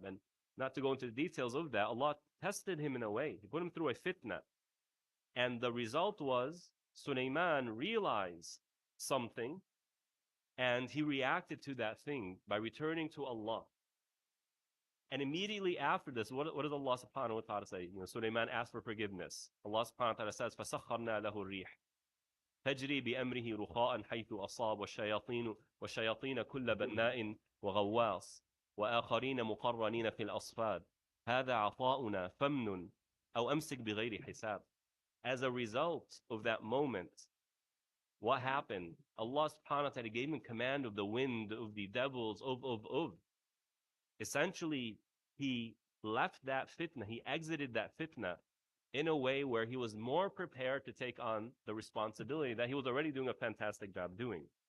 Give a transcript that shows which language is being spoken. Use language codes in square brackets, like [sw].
[en] And not to go into the details of that, Allah tested him in a way. He put him through a fitna. And the result was Sulaiman realized something and he reacted to that thing by returning to Allah. And immediately after this, what does Allah subhanahu wa ta'ala say? Sulaiman asked for forgiveness. Allah subhanahu wa ta'ala says, [ar] فَسَخَّرْنَا لَهُ الرِّيحِ تَجْرِي بِأَمْرِهِ رُخَاءً حَيْثُ أَصَابَ وَالشَّيَاطِينَ كُلَّ بَنَّاءٍ وَغَوَّاصٍ. وآخرين مقرنين في الأصفاد هذا عطاؤنا فمن أو أمسك بغير حساب. [en] As a result of that moment, what happened? Allah subhanahu wa ta'ala gave him command of the wind, of the devils, of. Essentially, he left that fitna, he exited that fitna in a way where he was more prepared to take on the responsibility that he was already doing a fantastic job doing.